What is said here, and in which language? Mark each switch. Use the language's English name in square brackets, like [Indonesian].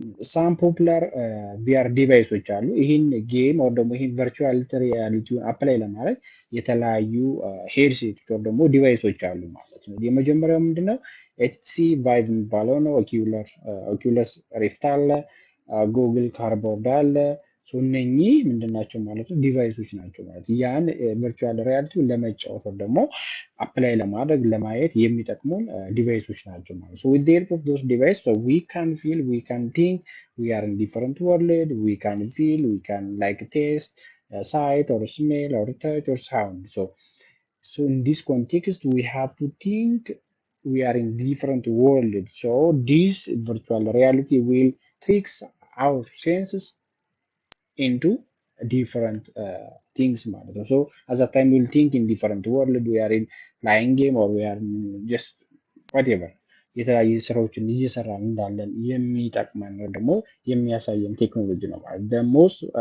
[Amharic] ሳም ፖፑላር ቪአር ዲቫይሶች አሉ። ይህን ጌም ወይ ደግሞ ይህን ቨርቹዋል ሪያሊቲውን አፕላይ ለማድረግ የተለያዩ ሄድሴቶች ወይ ደግሞ ዲቫይሶች አሉ ማለት ነው። የመጀመሪያው ምንድነው ኤችቲሲ ቫይቭ የሚባለው ነው። ኦኪውለስ ሪፍት አለ፣ ጉግል ካርቦርድ አለ። እነኚህ ምንድናቸው ማለት ነው? ዲቫይሶች ናቸው ማለት ነው። ያን ቨርቹዋል ሪያሊቲውን ለመጫወት ደግሞ አፕላይ ለማድረግ ለማየት የሚጠቅሙን ዲቫይሶች ናቸው ማለት ነው። [English] with the help of those devices so we can feel, we can think, we are in different world, we can feel, we can like taste, sight or smell or touch or sound. So in this context we have to think we are in different world. So this virtual reality will tricks our senses into different things [Amharic] ማለት ነው። [English] so at that time we'll think in different world, we are in flying game or we are in just whatever [Amharic] የተለያዩ ስራዎችን እየሰራን እንዳለን የሚጠቅመን ደግሞ የሚያሳየን ቴክኖሎጂ ነው ማለት [English] the most